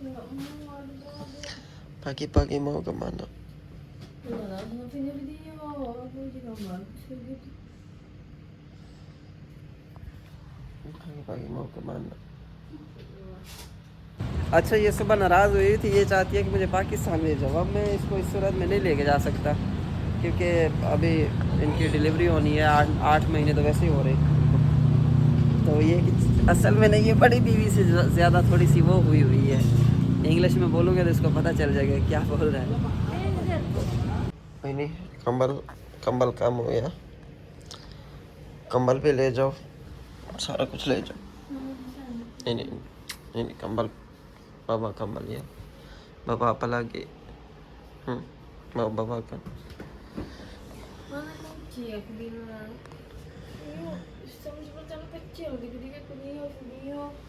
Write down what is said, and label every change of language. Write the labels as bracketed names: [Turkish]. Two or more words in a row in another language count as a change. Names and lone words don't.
[Indonesian] Pagi-pagi mau kemana? Pagi-pagi mau kemana? [Hindi] अच्छा, ये सुबह नाराज़ हुई थी, ये चाहती है कि मुझे पाकिस्तान ले जाओ। अब मैं इसको इस सूरत में नहीं लेके जा सकता क्योंकि अभी इनकी डिलीवरी होनी है। 8 महीने तो वैसे ही हो रहे। तो ये कि असल में नहीं, ये बड़ी बीवी से ज़्यादा थोड़ी सी वो हुई है। इंग्लिश में बोलूँगे तो इसको पता चल जाएगा क्या बोल रहा है। [Indonesian] Ini kambal kamu ya. [Hindi] Kambal पे ले जाओ, सारा कुछ ले जाओ. [Indonesian] Ini kambal, bawa kambal ya. Bawa apa lagi? Mau bawa kan? Mana kunci aku bilang. Ayo, sama seperti anak kecil, dikit-dikit video.